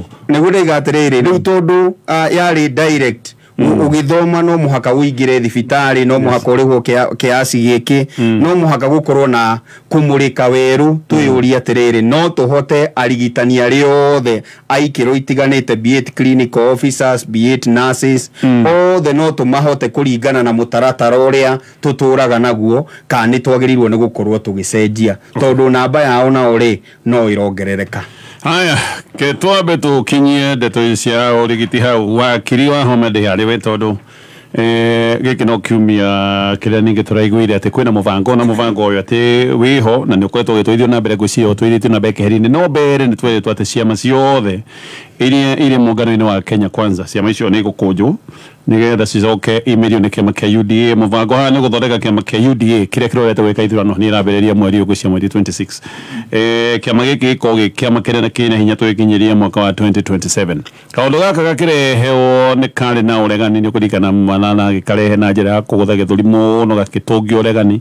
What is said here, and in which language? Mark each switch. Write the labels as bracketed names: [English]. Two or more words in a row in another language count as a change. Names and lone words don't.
[Kikuyu] nĩguo ndaiga atĩrĩrĩ rĩu tondũ yarĩ direct ugithoma no muhaka uingire thibitarĩ no muhaka ũrĩhwo kĩasi gĩkĩ no muhaka gũkorwo na kũmũrĩka werũ twĩyũria atĩrĩrĩ no tũhote arigitani arĩa othe aikĩro itiganĩte [English] be it clinical officers be it nurses [Kikuyu] othe no tũmahote kũringana na mũtaratara ũrĩa tũtũraga naguo kana nĩ twagĩrĩirwo nĩ gũkorwo tũgĩcenjia tondũ namba yao na ũrĩ no ĩrongerereka Haya, ke twambe tũkinyie ndeto cia ũrigiti hau wakiri wa Homede harĩ we tondũ gĩkĩ no kiumia kĩrĩa ningĩ tũraiguire atĩ kwĩna mũbango na mũbango ũyũ atĩ wĩho na nĩ ũkoretwo ũgĩtwarithio na mbere ngwĩciria ũtwarithĩtio na mbere keheri-inĩ no mbere nĩ tweretwo atĩ ciama ciothe ile muungano-inĩ wa Kenya Kwanza ciama icio nĩ gũkũnjwo nigetha cicoke imerio nĩ kĩama kĩa UDA. Mũbango haha nĩ gũthondeka kĩama kĩa UDA kĩrĩa kĩrorete gwĩka ithurano nĩ ĩrambĩrĩria mweri ũgũcia mweri 26. Kĩama gĩkĩ gĩkoragwo kĩama kĩrĩa kĩna hinya twĩkinyirie mwaka wa 2027. Kaũndũ gaka gakĩrehewo nĩ karĩ na ũregani nĩ kũringana na gĩkarehe na njĩra ya kũgũtha gĩthũri mũno gakĩtũngia ũregani.